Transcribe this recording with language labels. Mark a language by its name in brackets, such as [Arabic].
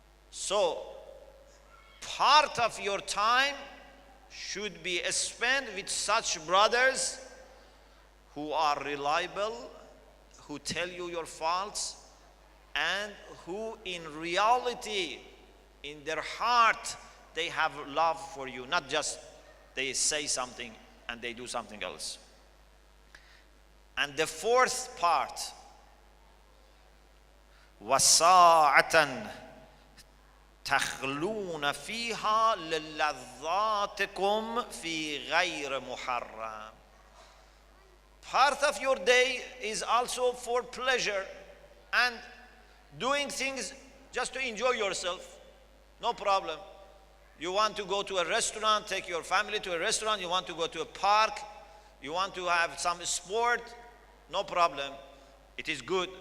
[English] So, part of your time should be spent with such brothers who are reliable, who tell you your faults, and who in reality, in their heart, they have love for you, not just they say something and they do something else. And the fourth part, [Arabic] وَسَاعَةً تَخْلُونَ فِيهَا لِلَّذَّاتِكُمْ فِي غَيْرِ مُحَرَّمٍ. [English] Part of your day is also for pleasure and doing things just to enjoy yourself. No problem. You want to go to a restaurant, take your family to a restaurant. You want to go to a park. You want to have some sport. No problem. It is good.